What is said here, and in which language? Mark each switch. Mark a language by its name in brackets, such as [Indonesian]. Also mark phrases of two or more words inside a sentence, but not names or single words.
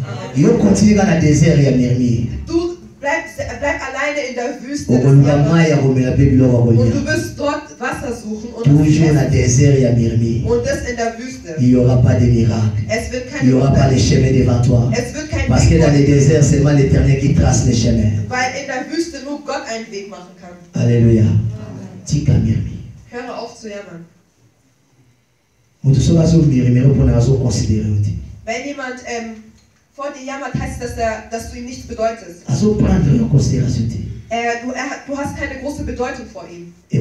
[German] Du bleib alleine in der Wüste. Und du wirst dort Wasser suchen und das in der Wüste. Es wird keine Wunder. Es wird kein [French] Parce que dans le désert, c'est seulement l'Éternel qui trace les chemins. [German] Weil in der Wüste nur Gott einen Weg machen kann. Alléluia. Höre auf zu jammern. Wenn jemand vor dir jammert, heißt das, dass du ihm nichts bedeutest. Du hast keine große Bedeutung vor ihm.